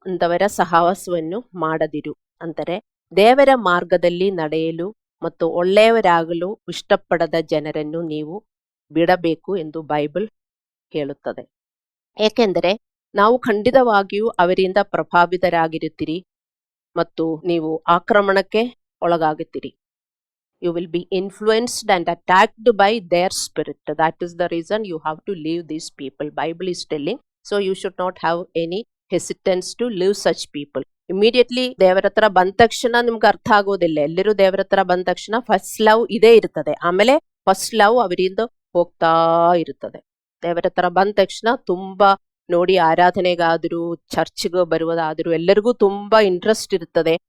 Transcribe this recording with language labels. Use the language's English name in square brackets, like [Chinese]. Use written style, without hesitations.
[Kannada] ಅಂಥವರ ಸಹವಾಸವನ್ನು ಮಾಡದಿರು ಅಂದರೆ ದೇವರ ಮಾರ್ಗದಲ್ಲಿ ನಡೆಯಲು ಮತ್ತು ಒಳ್ಳೆಯವರಾಗಲು ಇಷ್ಟಪಡದ ಜನರನ್ನು ನೀವು ಬಿಡಬೇಕು ಎಂದು ಬೈಬಲ್ ಹೇಳುತ್ತದೆ. ಏಕೆಂದರೆ ನಾವು ಖಂಡಿತವಾಗಿಯೂ ಅವರಿಂದ ಪ್ರಭಾವಿತರಾಗಿರುತ್ತೀರಿ ಮತ್ತು ನೀವು ಆಕ್ರಮಣಕ್ಕೆ ಒಳಗಾಗುತ್ತೀರಿ. [English] You will be influenced and attacked by their spirit. That is the reason you have to leave these people. Bible is telling. So you should not have any hesitance to leave such people. [Kannada] Immediately ದೇವರ ಹತ್ರ ಬಂದ ತಕ್ಷಣ ನಿಮ್ಗೆ ಅರ್ಥ ಆಗೋದಿಲ್ಲ. ಎಲ್ಲರೂ ದೇವರ ಹತ್ರ ಬಂದ ತಕ್ಷಣ ಫಸ್ಟ್ ಲವ್ ಇದೇ ಇರ್ತದೆ. ಆಮೇಲೆ ಫಸ್ಟ್ ಲವ್ ಅವರಿಂದ ಹೋಗ್ತಾ ಇರುತ್ತದೆ. ದೇವರ ಹತ್ರ ಬಂದ ತಕ್ಷಣ ತುಂಬಾ ನೋಡಿ, ಆರಾಧನೆಗಾದರೂ ಚರ್ಚ್ಗೆ ಬರುವುದಾದರೂ ಎಲ್ಲರಿಗೂ ತುಂಬಾ ಇಂಟ್ರೆಸ್ಟ್ ಇರ್ತದೆ.